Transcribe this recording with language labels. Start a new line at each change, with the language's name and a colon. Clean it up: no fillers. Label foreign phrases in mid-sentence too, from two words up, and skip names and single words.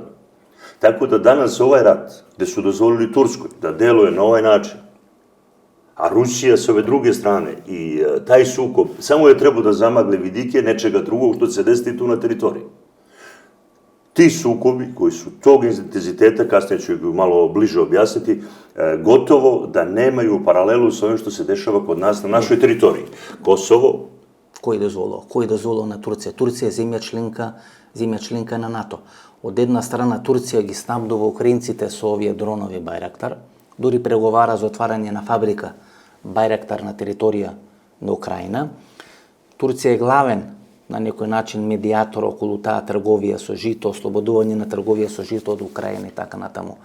Serbian: Tako da danas ovaj rat, gde su dozvolili Turskoj da deluje na ovaj način, a Rusija s ove druge strane i taj sukob samo je trebao da zamagle vidike nečega drugog što se desiti tu na teritoriji. Ti sukobi koji su tog intenziteta, kasnije ću ih malo bliže objasniti, gotovo da nemaju paralelu sa ovim što se dešava kod nas na našoj teritoriji. Kosovo...
Macedonian: Кој дозволува на Турција? Турција е земја членка на НАТО. Од една страна Турција ги снабдува украинците со овие дронови Байрактар, дури преговара за отварање на фабрика Байрактар на територија на Украина. Турција е главен, на некој начин, медијатор околу таа трговија со жито, ослободување на трговија со жито од Украина и така натаму.